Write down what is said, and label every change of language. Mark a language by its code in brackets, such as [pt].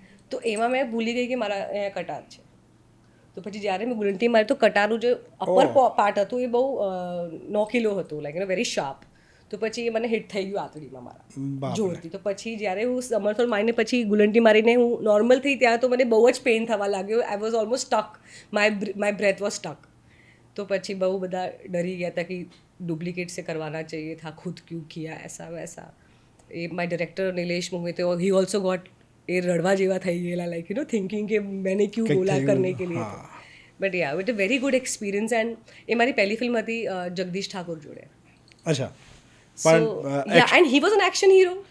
[gu] તો એમાં મેં ભૂલી ગઈ કે મારા અહીંયા કટાર છે. તો પછી જ્યારે મેં ગુલંટી મારી તો કટારનું જે અપર પાર્ટ હતું એ બહુ નોકીલો હતું, [en] Like very sharp. [gu] તો પછી એ મને હિટ થઈ ગયું આંતળીમાં મારા જોરથી. તો પછી જ્યારે હું સમરસોલ્ટ મારીને પછી ગુલંટી મારીને હું નોર્મલ થઈ ત્યાં તો મને બહુ જ પેઇન થવા લાગ્યો. [en] I was almost stuck, my breath was stuck. [gu] तो પછી બહુ બધા ડરી ગયા હતા કે ડુપ્લિકેટ [hi] से करवाना चाहिए था, खुद क्यों किया ऐसा वैसा. [gu] એ my director Nilesh Mohit, he also got એ રડવા જેવા થઈ ગયેલા, [en] like you know thinking [gu] કે [hi] मैंने क्यों बोला करने के लिए. [en] But ya it a very good experience. [gu] And એ મારી પહેલી ફિલ્મ હતી જગદીશ ઠાકોર જોડે. અચ્છા. [en] So yeah, and he was an action hero.